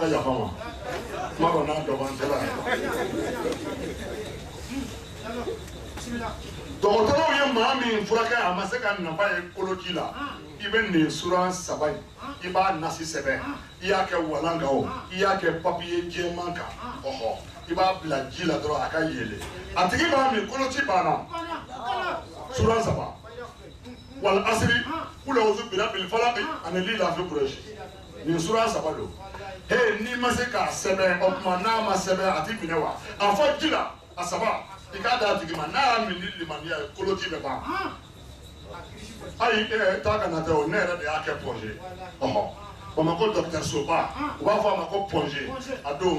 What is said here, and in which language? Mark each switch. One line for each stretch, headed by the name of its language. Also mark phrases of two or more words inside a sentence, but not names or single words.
Bambara: yafa ma kuma dɔ n'a dɔgɔnin cɛla dɔgɔtɔrɔw ye maa min furakɛ a ma se ka nafa ye koloci la i bɛ nin suran saba in i b'a nasi sɛbɛn i y'a kɛ walan kan o i y'a kɛ papiye jɛman kan ɔhɔ i b'a bila ji la dɔrɔn a ka yɛlɛ a tigi b'a min koloci banna suran saba
Arabic: والعصر قل أعوذ برب الفلق
Bambara: ani
Arabic: لإيلاف قريش
Bambara: nin suran saba don he ni ma se k'a sɛbɛn o tuma n'a ma sɛbɛn a ti minɛ wa a fɔ ji la a saba i k'a d'a tigi ma n'a y'a min ni limaniya ye koloci bɛ ban ayi taa ka na tɛ o ne yɛrɛ de y'a kɛ projet ɔhɔ Bamako dɔgɔtɔrɔso ba u b'a fɔ a ma ko projet a don n